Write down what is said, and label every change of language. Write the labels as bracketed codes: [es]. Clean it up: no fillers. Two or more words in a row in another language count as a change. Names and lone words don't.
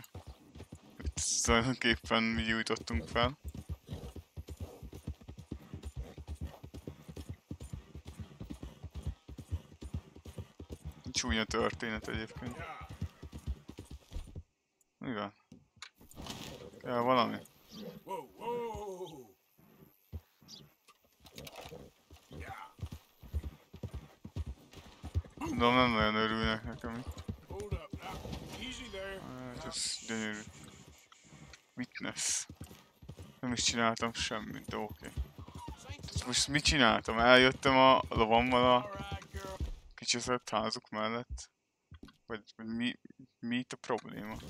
[hu] Itt tulajdonképpen mi gyújtottunk fel. Csúnya történet egyébként. Mi van? Kell valami? [en] Whoa, whoa. Yeah. [hu] Tudom, nem nagyon örülnek nekem itt. [en] Hold up now. Easy there. [hu] Hát ez gyönyörű. Witness. Nem is csináltam semmit, de oké. Most mit csináltam? Eljöttem a lovammal a kicseszett házuk mellett? Vagy mi itt a probléma?